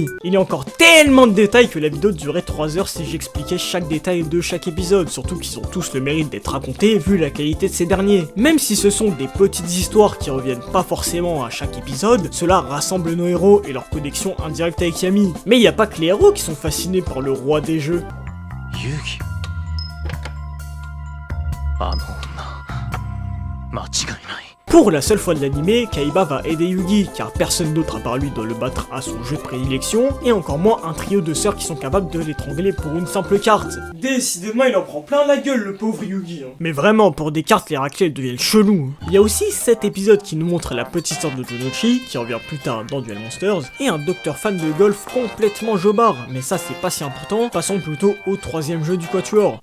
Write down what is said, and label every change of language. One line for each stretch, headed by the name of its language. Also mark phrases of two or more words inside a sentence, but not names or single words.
French: Il y a encore tellement de détails que la vidéo durerait 3 heures si j'expliquais chaque détail de chaque épisode, surtout qu'ils ont tous le mérite d'être racontés vu la qualité de ces derniers. Même si ce sont des petites histoires qui reviennent pas forcément à chaque épisode, cela rassemble nos héros et leur connexion indirecte avec Yami. Mais il n'y a pas que les héros qui sont fascinés par le roi des jeux.
Japanese: Yugi. あの女、間違いない。
French: Pour la seule fois de l'anime, Kaiba va aider Yugi, car personne d'autre à part lui doit le battre à son jeu de prédilection, et encore moins un trio de sœurs qui sont capables de l'étrangler pour une simple carte. Décidément, il en prend plein la gueule, le pauvre Yugi. Hein. Mais vraiment, pour des cartes, les raclés deviennent chelous. Il y a aussi cet épisode qui nous montre la petite sœur de Junouchi, qui revient plus tard dans Duel Monsters, et un docteur fan de golf complètement jobard, mais ça c'est pas si important, passons plutôt au troisième jeu du quatuor.